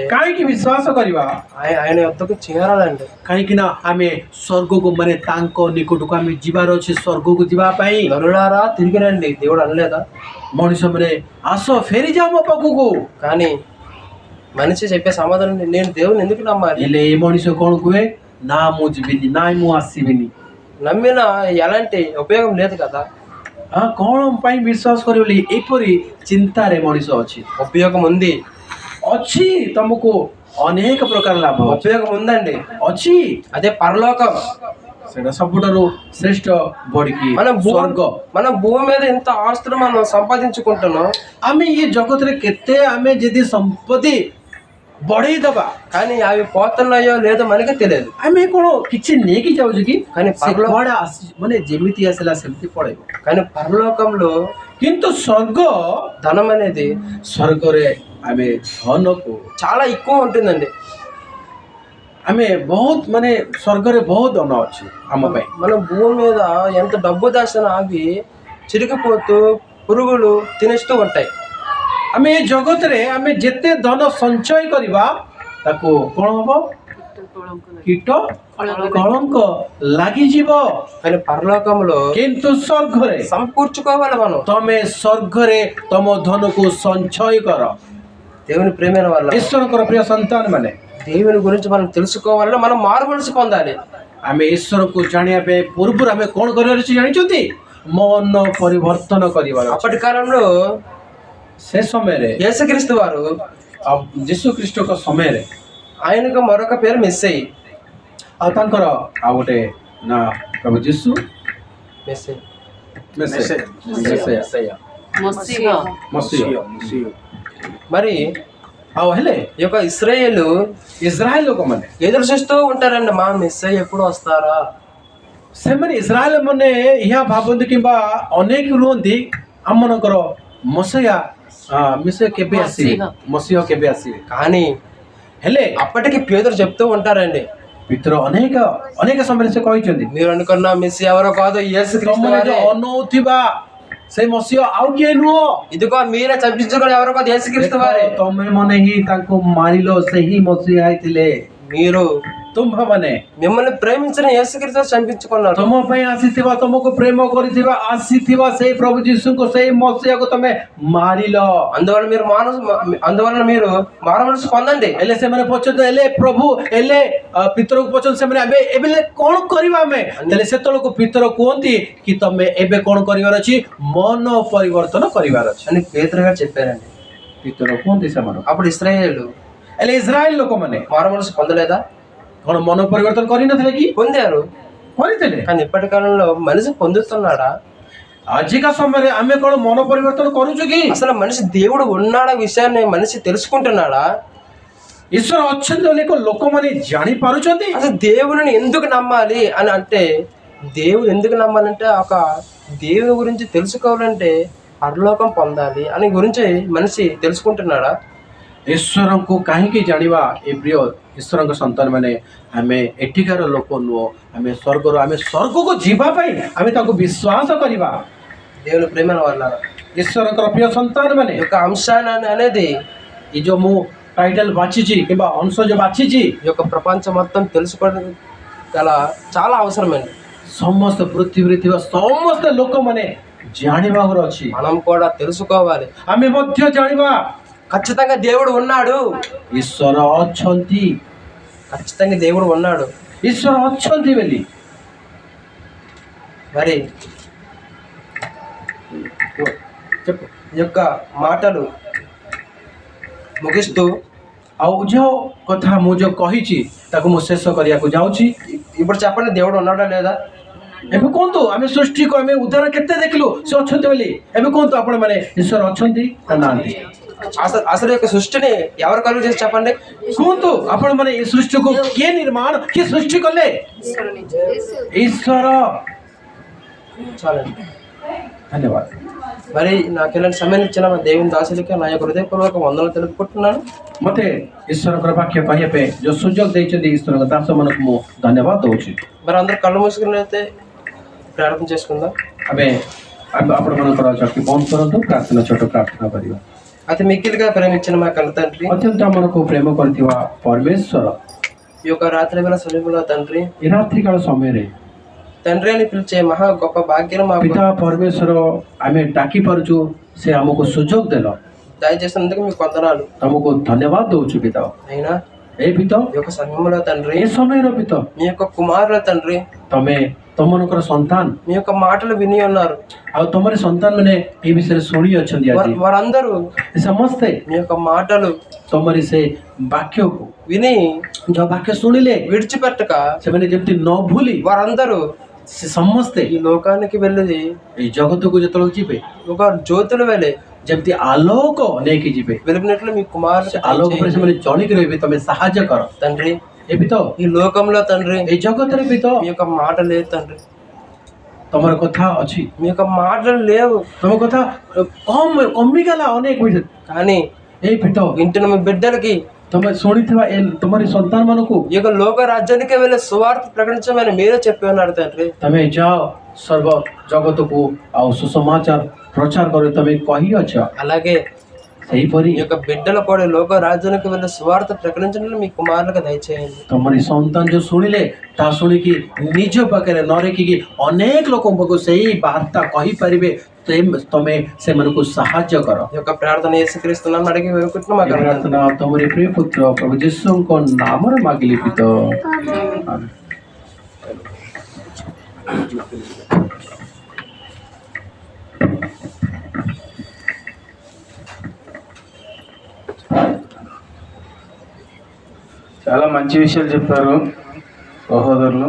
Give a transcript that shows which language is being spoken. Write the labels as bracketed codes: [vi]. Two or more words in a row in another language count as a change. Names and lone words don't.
[or] କାହିଁକି ବିଶ୍ୱାସ କରିବା? [te] ఆయన యొద్దకు చేరాలండి। [or] କାହିଁକି ନା ଆମେ ସ୍ୱର୍ଗକୁ, ମାନେ ତାଙ୍କ ନିକଟକୁ ଆମେ ଯିବାର ଅଛି। ସ୍ୱର୍ଗକୁ ଯିବା ପାଇଁ [te] నరులారా తిరిగి రండి దేవుడు అనలేదా? [or] ମଣିଷ ମାନେ ଆସ ଫେରିଯାଅ ମୋ ପାଖକୁ। [te] కానీ మనిషి చెప్పే సమాధానం, నేను దేవుని ఎందుకు నమ్మాలి? [or] ହେଲେ ଏ ମଣିଷ କଣ କୁହେ? ନା ମୁଁ ଯିବିନି, ନାଇଁ ମୁଁ ଆସିବିନି। [te] నమ్మిన ఎలాంటి ఉపయోగం లేదు కదా। [or] କଣ ପାଇଁ ବିଶ୍ୱାସ କରିବ ବୋଲି ଏପରି ଚିନ୍ତାରେ ମଣିଷ ଅଛି। [te] ఉపయోగం ఉంది। [or] ଅଛି, ତମକୁ ଅନେକ ପ୍ରକାର ଲାଭ ଅଛି। [te] ఉపయోగం ఉందండి, [or] ଅଛି [te] అదే పరలోకం. [or] ସେଟା ସବୁଠାରୁ ଶ୍ରେଷ୍ଠ ବଢିକି ସ୍ୱର୍ଗ। [te] మనం భూమి మీద ఎంత ఆస్తులు మనం సంపాదించుకుంటున్నాం, [or] ଆମେ ଏ ଜଗତରେ କେତେ ଆମେ ଯଦି ସମ୍ପତ୍ତି ବଢେଇ ଦବା, [te] కానీ అవి పోతున్నాయో లేదో మనకే తెలియదు. [or] ଆମେ କଣ କିଛି ନେଇକି ଯାଉଛୁ କି? [te] కానీ [or] ସେ କୁଆଡେ ମାନେ ଯେମିତି ଆସିଲା ସେମିତି ପଳେଇବ। [te] కానీ పరలోకంలో [or] କିନ୍ତୁ ସ୍ୱର୍ଗ, [te] ధనం అనేది [or] ସ୍ୱର୍ଗରେ ଆମେ ଧନକୁ [te] చాలా ఎక్కువ ఉంటుందండి. [or] ଆମେ ବହୁତ ମାନେ ସ୍ୱର୍ଗରେ ବହୁତ ଧନ ଅଛି ଆମ ପାଇଁ। [te] మనం భూమి మీద ఎంత డబ్బు దాచినా అవి చిరిగిపోతూ పురుగులు తినేస్తూ ఉంటాయి. [or] ଆମେ ଏ ଜଗତରେ ଆମେ ଯେତେ ଧନ ସଞ୍ଚୟ କରିବା ତାକୁ କଣ ହବ? କୀଟ କଳଙ୍କ ଲାଗିଯିବ। [te] కానీ పరలోకంలో [or] କିନ୍ତୁ ସ୍ୱର୍ଗରେ [te] సమకూర్చుకోవాలి మనం. [or] ତମେ ସ୍ୱର୍ଗରେ ତମ ଧନକୁ ସଞ୍ଚୟ କର। [te] దేవుని ప్రేమైన వల్ల [or] ଈଶ୍ୱରଙ୍କର ପ୍ରିୟ ସନ୍ତାନ ମାନେ, [te] దేవుని గురించి మనం తెలుసుకోవాలంటే మనం మారుమనసు పొందాలి. [or] ଆମେ ଈଶ୍ୱରକୁ ଜାଣିବା ପାଇଁ ପୂର୍ବରୁ ଆମେ କଣ କରିବାର ଅଛି ଜାଣିଛନ୍ତି? ମନ ପରିବର୍ତ୍ତନ କରିବାର ଅଛି। [te] అప్పటి కాలంలో [or] ସେ ସମୟରେ [te] యేసుక్రీస్తు వారు [or] ଯୀଶୁ ଖ୍ରୀଷ୍ଟଙ୍କ ସମୟରେ [te] ఆయనకు మరొక పేరు మెస్సయి. [or] ଆଉ ତାଙ୍କର ଆଉ ଗୋଟେ ନା ପ୍ରଭୁ ଯୀଶୁ [te] మెస్సయి [or] ମସିହ। [te] మరి [or] ଆଉ ହେଲେ [te] ఈ యొక్క ఇశ్రాయేలు [or] ଇସ୍ରାଏଲ ଲୋକମାନେ, [te] ఎదురు చూస్తూ ఉంటారండి, మా మెస్సయి ఎప్పుడు వస్తారా? [or] ସେମାନେ ଇସ୍ରାଏଲ ମାନେ ଏହା ଭାବନ୍ତି କିମ୍ବା ଅନେକ ରୁହନ୍ତି ଆମମାନଙ୍କର ମସିହ କେବେ ଆସିବେ, ମସିହ କେବେ ଆସିବେ। [te] కానీ [or] ହେଲେ [te] అప్పటికి పేదరు చెప్తూ ఉంటారండి, [or] ଭିତରେ ଅନେକ ଅନେକ ସମୟରେ ସେ କହିଛନ୍ତି, [te] మీరు అనుకున్న మెస్సి ఎవరో కాదు, యేసుక్రీస్తు [or] ତମେ [te] వారే. [or] ଅନଉଥିବା ସେ ମସିହ ଆଉ କିଏ ନୁହଁ, [te] ఇదిగో మీరే చంపించుకుని ఎవరో కాదు, యేసుక్రీస్తు వారే. [or] ତମେ ମାନେ ହିଁ ତାଙ୍କୁ ମାରିଲ, ସେହି ମସିହା ହେଇଥିଲେ। [te] మీరు [or] ତୁମ୍ଭମାନେ [te] మిమ్మల్ని ప్రేమించిన యేసుక్రీస్తు చంపించుకున్నారు. [or] ତମ ପାଇଁ ଆସିଥିବା, ତମକୁ ପ୍ରେମ କରିଥିବା ଆସିଥିବା ସେଇ ପ୍ରଭୁ ଯୀଶୁଙ୍କୁ, ସେଇ ମସିହାକୁ ତମେ ମାରିଲ। [te] అందువలన మీరు మారు మనసు పొందండి. [or] ହେଲେ ସେମାନେ ପଚାରୁଛନ୍ତି, ହେଲେ ପ୍ରଭୁ ହେଲେ ପିତରକୁ ପଚାରୁଛନ୍ତି ସେମାନେ, ଏବେ ଏବେ କଣ କରିବା ଆମେ? ହେଲେ ସେତେବେଳକୁ ପିତର କୁହନ୍ତି କି ତମେ ଏବେ କଣ କରିବାର ଅଛି? ମନ ପରିବର୍ତ୍ତନ କରିବାର ଅଛି [te] అని పేతురు గారు చెప్పారండి. [or] ପିତର କୁହନ୍ତି ସେମାନଙ୍କୁ। [te] అప్పుడు ఇశ్రాయేలు [or] ହେଲେ ଇସ୍ରାଏଲ ଲୋକମାନେ [te] మారు మనసు పొందలేదా? [or] କଣ ମନ ପରିବର୍ତ୍ତନ କରିନଥିଲେ କି? [te] పొందారు. [or] କରିଥିଲେ। [te] కానీ ఇప్పటి కాలంలో మనిషి పొందుతున్నాడా? [or] ଆଜିକା ସମୟରେ ଆମେ କଣ ମନ ପରିବର୍ତ୍ତନ କରୁଛୁ କି? [te] అసలు మనిషి దేవుడు ఉన్నాడా విషయాన్ని మనిషి తెలుసుకుంటున్నాడా? [or] ଈଶ୍ୱର ଅଛନ୍ତି ବୋଲି ଲୋକମାନେ ଜାଣିପାରୁଛନ୍ତି? [te] అసలు దేవుని ఎందుకు నమ్మాలి అని అంటే, దేవుడు ఎందుకు నమ్మాలంటే ఒక దేవుని గురించి తెలుసుకోవాలంటే పరలోకం పొందాలి అని గురించి మనిషి తెలుసుకుంటున్నాడా? [or] ଈଶ୍ୱରଙ୍କୁ କାହିଁକି ଜାଣିବା? ଏ ପ୍ରିୟ ଈଶ୍ୱରଙ୍କ ସନ୍ତାନ ମାନେ, ଆମେ ଏଠିକାର ଲୋକ ନୁହଁ, ଆମେ ସ୍ୱର୍ଗକୁ ଯିବା ପାଇଁ ଆମେ ତାଙ୍କୁ ବିଶ୍ୱାସ କରିବା। [te] దేవుని ప్రేమ వల్ల [or] ଈଶ୍ୱରଙ୍କର ପ୍ରିୟ ସନ୍ତାନ ମାନେ, [te] ఈ యొక్క అంశాన్ని అనేది [or] ଏ ଯୋଉ ମୁଁ ଟାଇଟଲ ବାଛିଛି କିମ୍ବା ଅଂଶ ଯୋଉ ବାଛିଛି, [te] ఈ యొక్క ప్రపంచం మొత్తం తెలుసుకోవడం గల చాలా అవసరమండి. [or] ସମସ୍ତ ପୃଥିବୀରେ ଥିବା ସମସ୍ତ ଲୋକମାନେ ଜାଣିବାର ଅଛି। [te] మనం కూడా తెలుసుకోవాలి. [or] ଆମେ ମଧ୍ୟ ଜାଣିବା [te] ఖచ్చితంగా దేవుడు ఉన్నాడు. [or] ଈଶ୍ୱର ଅଛନ୍ତି, [te] ఖచ్చితంగా దేవుడు ఉన్నాడు. [or] ଈଶ୍ୱର ଅଛନ୍ତି ବୋଲି। [te] మరి ఈ యొక్క మాటలు ముగిస్తూ [or] ଆଉ ଯୋଉ କଥା ମୁଁ ଯୋଉ କହିଛି ତାକୁ ମୁଁ ଶେଷ କରିବାକୁ ଯାଉଛି। [te] ఇప్పుడు చెప్పండి, దేవుడు ఉన్నాడా లేదా? [or] ଏବେ କୁହନ୍ତୁ, ଆମେ ସୃଷ୍ଟିକୁ ଆମେ ଉଦାହରଣ କେତେ ଦେଖିଲୁ ସେ ଅଛନ୍ତି ବୋଲି। ଏବେ କୁହନ୍ତୁ ଆପଣ ମାନେ, ଈଶ୍ୱର ଅଛନ୍ତି ନା ନାହାନ୍ତି? [te] అసలు యొక్క సృష్టిని ఎవరు కలుగు చేసి చెప్పండి? [or] କୁହନ୍ତୁ ଆପଣ ମାନେ, ଏ ସୃଷ୍ଟିକୁ କିଏ ନିର୍ମାଣ, କିଏ ସୃଷ୍ଟି କଲେ? ଈଶ୍ୱର। [te] చాలండి. [or] ଧନ୍ୟବାଦ। [te] మరి నాకు ఇలాంటి సమయం ఇచ్చిన మా దేవుని దాసులకి నా యొక్క హృదయపూర్వక వందనలు తెలుపుకుంటున్నాను. [or] ମତେ ଈଶ୍ୱରଙ୍କର ବାକ୍ୟ କହିବା ପାଇଁ ଯୋଉ ସୁଯୋଗ ଦେଇଛନ୍ତି ଈଶ୍ୱରଙ୍କ ଦାସମାନଙ୍କୁ ମୁଁ ଧନ୍ୟବାଦ ଦଉଛି। [te] మరి అందరూ కళ్ళు మూసుకున్నట్లయితే ప్రార్థన చేసుకుందాం. [or] ଆମେ ଆପଣମାନଙ୍କର ଚକ୍ଷୁ ବନ୍ଦ କରନ୍ତୁ, ପ୍ରାର୍ଥନା ଛୋଟ ପ୍ରାର୍ଥନା କରିବା। [te] అతి మిక్కిలిగా ప్రేమించిన మా కన్న తండ్రి, [or] ଅତ୍ୟନ୍ତ ଆମକୁ ପ୍ରେମ କରିଥିବା ପରମେଶ୍ୱର, [te] ఈ యొక్క రాత్రి వేళ సమయంలో తండ్రి, [or] ଏ ରାତ୍ରିକାଳ ସମୟରେ [te] తండ్రి అని పిలిచే మహా గొప్ప భాగ్యం మా [or] ପିତା ପରମେଶ୍ୱର ଆମେ ଡାକି ପାରୁଛୁ, ସେ ଆମକୁ ସୁଯୋଗ ଦେଲ। [te] దయచేసినందుకు మీకు వందనాలు. [or] ତମକୁ ଧନ୍ୟବାଦ ଦଉଛୁ ପିତା। [te] అయినా [or] ଏ ପିତା, [te] ఈ యొక్క సమయంలో తండ్రి, [or] ଏ ସମୟର ପିତା, [te] మీ యొక్క కుమారుల తండ్రి, [or] ତମେ ତମମାନଙ୍କର ସନ୍ତାନ [te] మీ యొక్క మాటలు విని ఉన్నారు. [or] ଆଉ ତମର ସନ୍ତାନମାନେ ଏ ବିଷୟରେ ଶୁଣି ଅଛନ୍ତି ଆଜି। [te] వారందరూ [or] ସମସ୍ତେ [te] మీ యొక్క మాటలు [or] ତମରି ସେ ବାକ୍ୟକୁ [te] విని [or] ଯୋଉ ବାକ୍ୟ ଶୁଣିଲେ [te] విడిచిపెట్టక [or] ସେମାନେ ଯେମିତି ନ ଭୁଲି [te] వారందరూ [or] ସେ ସମସ୍ତେ [te] ఈ లోకానికి వెళ్ళి [or] ଏଇ ଜଗତକୁ ଯେତେବେଳେ ଯିବେ [te] ఒక జ్యోతుల వెళ్ళే [or] ଯେମିତି ଆଲୋକ ନେଇକି ଯିବେ, [te] వెలుగునట్లు మీ కుమారుడు [or] ସେ ଆଲୋକ ଉପରେ ସେମାନେ ଜଳିକି ରହିବେ। ତମେ ସାହାଯ୍ୟ କର [te] తండ్రి. [or] ଏବେ ତ [te] ఈ లోకంలో తండ్రి [or] ଏଇ ଜଗତରେ ବି ତ [te] మీ యొక్క మాట లేదు తండ్రి. [or] ତମର କଥା ଅଛି, [te] మీ యొక్క మాటలు లేవు. [or] ତମ କଥା କମିଗଲା ଅନେକ ବିଷୟ। [te] కానీ [or] ଏଇ ବି ତ [te] ఇంటిన మీ బిడ్డలకి [or] ତମେ ଶୁଣିଥିବା ତମରି ସନ୍ତାନ ମାନଙ୍କୁ [te] ఈ యొక్క లోక రాజ్యానికి వెళ్ళే సువార్త ప్రకటించమని మీరే చెప్పి ఉన్నారు తండ్రి. [or] ତମେ ଯାଅ ସର୍ବ ଜଗତକୁ ଆଉ ସୁସମାଚାର ପ୍ରଚାର କର ତମେ କହିଅଛ। [te] అలాగే [or] ସେହିପରି [te] ఈ యొక్క బిడ్డల కూడా లోక రాజ్యానికి వెళ్ళే సువార్త ప్రకటించడం మీ కుమారులకు దయచేయండి. [or] ତମରି ସନ୍ତାନ ଯୋଉ ଶୁଣିଲେ ତାହା ଶୁଣିକି ନିଜ ପାଖରେ ନ ରଖିକି ଅନେକ ଲୋକଙ୍କ ପାଖକୁ ସେଇ ବାର୍ତ୍ତା କହିପାରିବେ। ତମେ ସେମାନଙ୍କୁ ସାହାଯ୍ୟ କର। [te] ఈ యొక్క ప్రార్థన యేసుక్రీస్తు నామమున అడిగి వేడుకుంటున్నాం. [or] ଏ ପ୍ରାର୍ଥନା ତମରି ପ୍ରିୟ ପୁତ୍ର ପ୍ରଭୁ ଯୀଶୁଙ୍କ ନାମରେ ମାଗିଲି ପିତ। [te] చాలా మంచి విషయాలు చెప్పారు సహోదరులు.